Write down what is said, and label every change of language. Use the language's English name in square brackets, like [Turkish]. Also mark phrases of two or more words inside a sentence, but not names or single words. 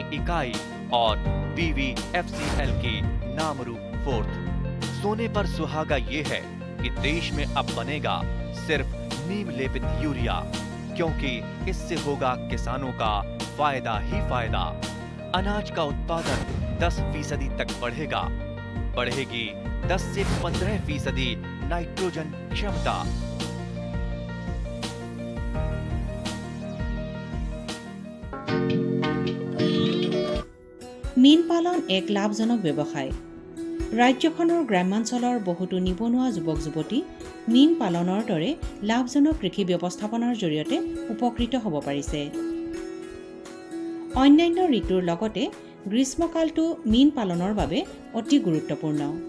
[Hindi] इकाई और BVFCL की नामरू फोर्थ सोने पर सुहागा ये है कि देश में अब बनेगा सिर्फ नीम लेपित यूरिया क्योंकि इससे होगा किसानों का फायदा ही फायदा अनाज का उत्पादन 10% तक बढ़ेगा बढ़ेगी 10 से 15% नाइट्रोजन क्षमता [Assamese] মীন পালন এক লাভজনক ব্যৱসায় ৰাজ্যখনৰ গ্ৰামাঞ্চলৰ বহুতো নিবনুৱা যুৱক যুৱতী মীন পালনৰ দৰে লাভজনক কৃষি ব্যৱস্থাপনাৰ জৰিয়তে উপকৃত হ'ব পাৰিছে অন্যান্য ঋতুৰ লগতে গ্ৰীষ্মকালটো মীন পালনৰ বাবে অতি গুৰুত্বপূৰ্ণ